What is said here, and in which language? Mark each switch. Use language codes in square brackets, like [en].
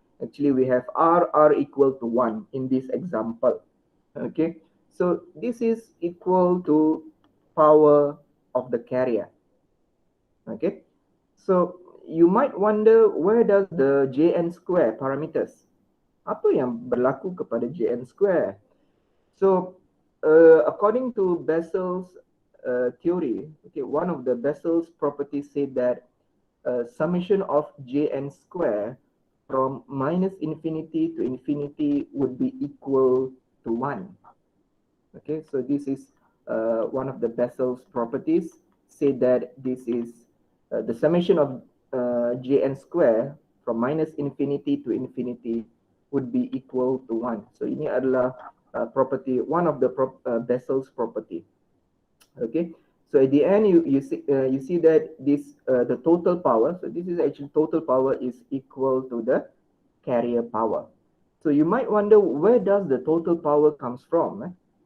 [en] Actually, we have R equal to 1 in this example. Okay, so this is equal to power of the carrier. Okay, so you might wonder, where does the Jn square parameters? [ms] Apa yang berlaku kepada Jn square? [en] So according to Bessel's theory, okay, one of the Bessel's properties said that summation of Jn square from minus infinity to infinity would be equal to 1. Okay, so this is one of the Bessel's properties, say that this is the summation of Jn square from minus infinity to infinity would be equal to 1. So [ms] ini adalah [en] property, one of the Bessel's property. Okay, so at the end you see that this the total power, so this is actually total power is equal to the carrier power. So you might wonder, where does the total power comes from?